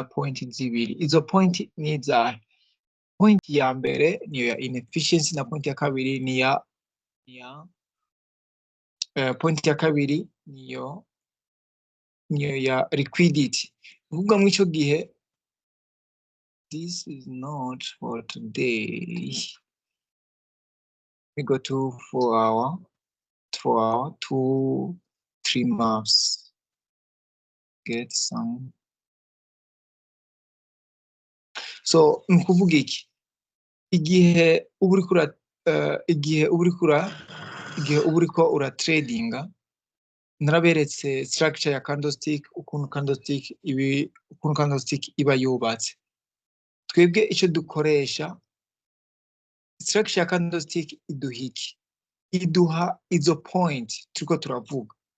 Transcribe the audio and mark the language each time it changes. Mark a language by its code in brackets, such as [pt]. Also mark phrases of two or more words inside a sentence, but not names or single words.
[rn] Point zibiri. Izo point ni izahe? Point ya mbere niyo ya inefficiency na point ya kabiri point ya kabiri niyo ya liquidity. Uvuga mu ico gihe, [en] this is not for today. We go to 4 hour, 2, 3 months. Get some. [rn] So nkuvuga iki? Igihe uburiko ura tradinga, naraberetse structure ya candlestick, ukuntu candlestick iba yubatse. Twebwe ico dukoresha, structure ya candlestick iduha izo point turiko turavuga.